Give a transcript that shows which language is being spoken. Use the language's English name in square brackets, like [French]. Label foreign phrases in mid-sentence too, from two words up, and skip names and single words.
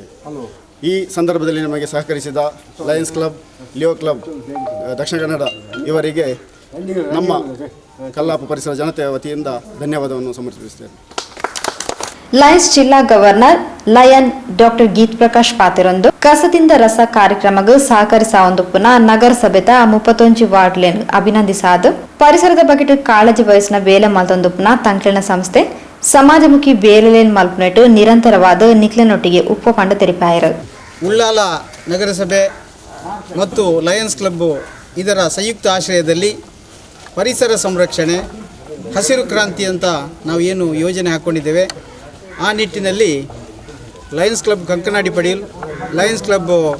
[Kannada] ಈ ಸಂದರ್ಭದಲ್ಲಿ ನಮಗೆ ಸಹಕರಿಸಿದ ಲಯನ್ಸ್ ಕ್ಲಬ್, ಲಿಯೋ ಕ್ಲಬ್ ದಕ್ಷಿಣ ಕನ್ನಡ ಇವರಿಗೆ ನಮ್ಮ ಕಲ್ಲಾಪು ಪರಿಸರ ಜನತೆಯ ವತಿಯಿಂದ ಧನ್ಯವಾದವನ್ನು ಸಮರ್ಪಿಸುತ್ತೇನೆ. [Tulu] ಲಯನ್ಸ್ ಜಿಲ್ಲಾ ಗವರ್ನರ್ ಲಯನ್ ಡಾಕ್ಟರ್ ಗೀತ್ ಪ್ರಕಾಶ್ ಪಾತಿರೊಂದು ಕಸದಿಂದ ರಸ ಕಾರ್ಯಕ್ರಮಗೂ ಸಹಕರಿಸಾವಂದುಪ್ಪುನ ನಗರಸಭೆದ 31 ವಾರ್ಡ್ಲೆನ್ ಅಭಿನಂದಿಸಾದು ಪರಿಸರದ ಬಗ್ಗೆ ಕಾಳಜಿ ವಹಿಸಿನ ಬೇಲೆ ಮಲ್ತೊಂದುಪ್ಪುನ ತಂಕ್ಲಿನ ಸಂಸ್ಥೆ ಸಮಾಜಮುಖಿ ಬೇಲೆಲೇನ್ ಮಲ್ಪುನೆಟ್ಟು ನಿರಂತರವಾದ ನಿಕ್ಲೆನೊಟ್ಟಿಗೆ ಉಪ್ಪಪಂಡ ತೆರಿಪಾಯರು. [Kannada] ಉಳ್ಳಾಲ ನಗರಸಭೆ ಮತ್ತು ಲಯನ್ಸ್ ಕ್ಲಬ್ಬು ಇದರ ಸಂಯುಕ್ತ ಆಶ್ರಯದಲ್ಲಿ ಪರಿಸರ ಸಂರಕ್ಷಣೆ, ಹಸಿರು ಕ್ರಾಂತಿ ಅಂತ ನಾವು ಏನು ಯೋಜನೆ ಹಾಕ್ಕೊಂಡಿದ್ದೇವೆ, ಆ ನಿಟ್ಟಿನಲ್ಲಿ ಲಯನ್ಸ್ ಕ್ಲಬ್ ಕಂಕನಾಡಿ ಪಡೀಲ್, ಲಯನ್ಸ್ ಕ್ಲಬ್